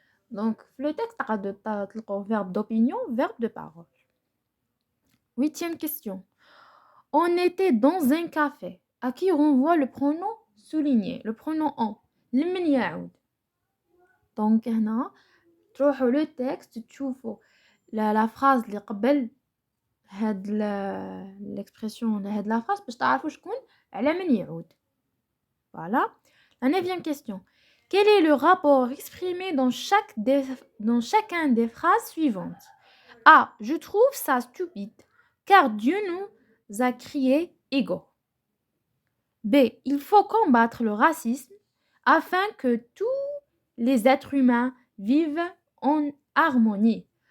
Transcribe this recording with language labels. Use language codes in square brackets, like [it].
[fr] Donc, le texte a verbe d'opinion, verbe de parole. Huitième question. On était dans un café. À qui renvoie le pronom souligné, le pronom on. [ar] لمن يعود. Donc هنا تروحوا [fr] le texte [ar] تشوفوا [fr] la phrase [ar] اللي قبل هاد [fr] l'expression [ar] هاد la phrase باش تعرفوا شكون على من يعود. [fr] Voilà. La neuvième question. Quel est le rapport exprimé dans chacun des phrases suivantes? A. Je trouve ça stupide car Dieu nous a créés égaux. B. Il faut combattre le racisme afin que tous les êtres humains vivent en harmonie.